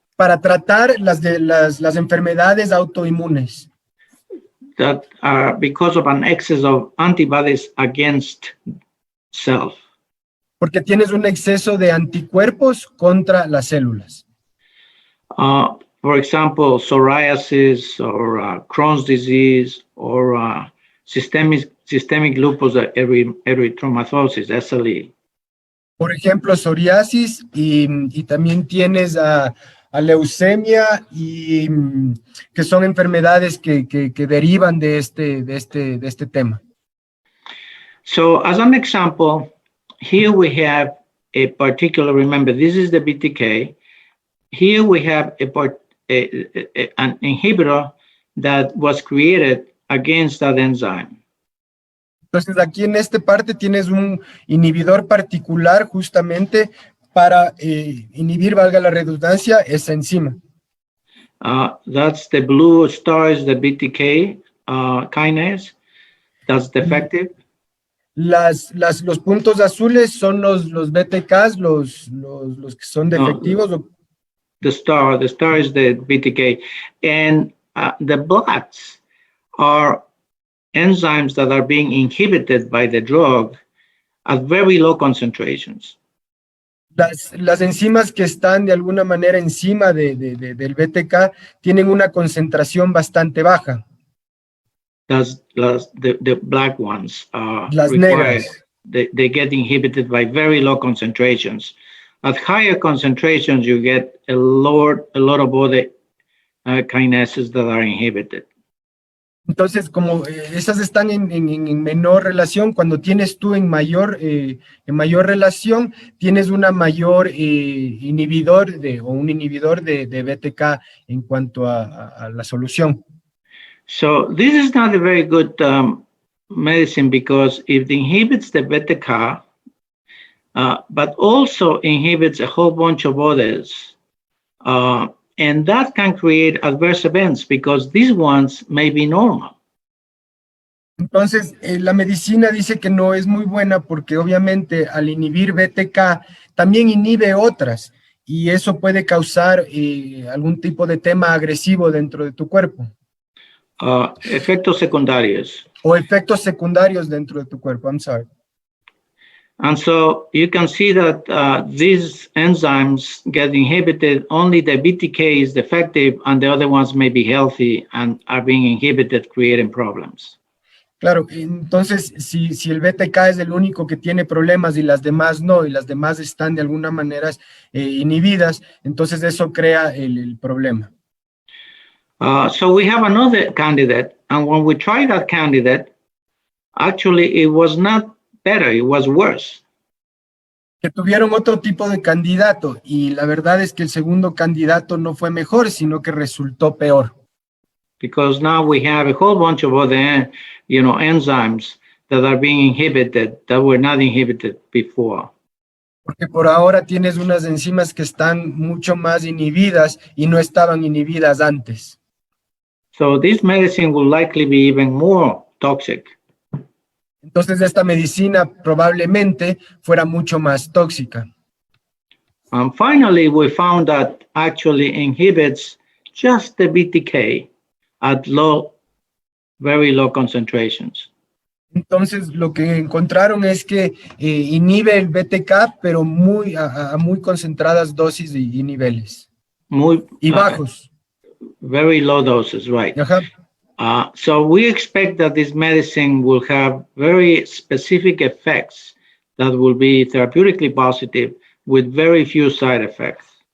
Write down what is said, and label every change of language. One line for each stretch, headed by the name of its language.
Spanish: Para tratar las enfermedades autoinmunes.
English: That are because of an excess of antibodies against self.
Spanish: Porque tienes un exceso de anticuerpos contra las células.
English: For example, psoriasis or Crohn's disease or systemic lupus erythematosus, SLE.
Spanish: Por ejemplo, psoriasis y también tienes a leucemia y que son enfermedades que derivan de este tema.
English: So, as an example, here we have a particular. Remember, this is the BTK. Here we have an inhibitor that was created against that enzyme.
Spanish: Entonces, aquí en esta parte tienes un inhibidor particular justamente para inhibir, valga la redundancia, esa enzima.
English: That's the blue star is the BTK kinase. That's defective.
Spanish: Los puntos azules son los BTKs, los que son defectivos.
English: No, the star is the BTK. And the blacks are enzymes that are being inhibited by the drug at very low concentrations.
Spanish: Las enzimas que están de alguna manera encima del BTK tienen una concentración bastante baja.
English: The black ones
Spanish: las negras.
English: They get inhibited by very low concentrations. At higher concentrations, you get a lot of other kinases that are inhibited.
Spanish: Entonces, como esas están en menor relación, cuando tienes tú en mayor relación, tienes una mayor inhibidor un inhibidor de BTK en cuanto a la solución.
English: So this is not a very good medicine because it inhibits the beta-K, but also inhibits a whole bunch of others. And that can create adverse events because these ones may be normal.
Spanish: Entonces, la medicina dice que no es muy buena porque obviamente al inhibir BTK también inhibe otras y eso puede causar algún tipo de tema agresivo dentro de tu cuerpo. Efectos secundarios. O efectos secundarios dentro de tu cuerpo,
English: I'm sorry. And so you can see that these enzymes get inhibited, only the BTK is defective and the other ones may be healthy and are being inhibited, creating problems.
Spanish: Claro, entonces si el BTK es el único que tiene problemas y las demás no, y las demás están de alguna manera inhibidas, entonces eso crea el problema.
English: So we have another candidate, and when we tried that candidate, actually it was not better, it was worse.
Spanish: Que tuvieron otro tipo de candidato, y la verdad es que el segundo candidato no fue mejor, sino que resultó peor.
English: Because now we have a whole bunch of other, enzymes that are being inhibited that were not inhibited before.
Spanish: Porque por ahora tienes unas enzimas que están mucho más inhibidas y no estaban inhibidas antes.
English: So this medicine will likely be even more toxic.
Spanish: Entonces esta medicina probablemente fuera mucho más tóxica.
English: And finally, we found that actually inhibits just the BTK at very low concentrations.
Spanish: Entonces lo que encontraron es que inhibe el BTK, pero a muy concentradas dosis y niveles. Y bajos.
English: Very low doses, right. Ajá. So we expect that this medicine will have very specific effects that will be therapeutically positive with very few side effects.